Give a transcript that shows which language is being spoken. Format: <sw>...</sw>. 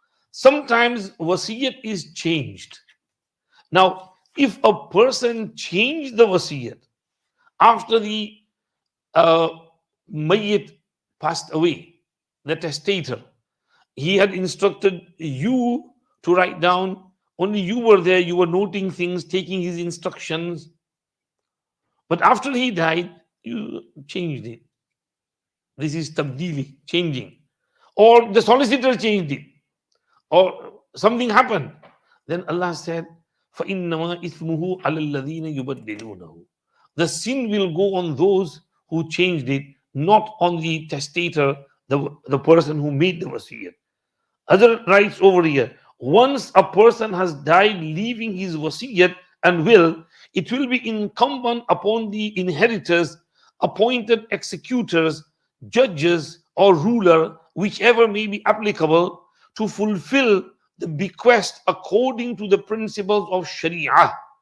<en>Sometimes wasiyat is changed. Now, if a person changed the wasiyat after the uh, mayyit passed away, the testator, he had instructed you to write down, only you were there, you were noting things, taking his instructions. But after he died, you changed it. This is tabdili, changing. Or the solicitor changed it, or something happened. Then Allah said,</en> <ar>فَإِنَّمَا إِثْمُهُ عَلَى الَّذِينَ يُبَدِّلُونَهُ.</ar> <en>The sin will go on those who changed it, not on the testator, the person who made the wasiyah. Other rights over here. Once a person has died leaving his wasiyat and will, it will be incumbent upon the inheritors, appointed executors, judges, or ruler, whichever may be applicable, to fulfill the bequest according to the principles of Sharia.</en>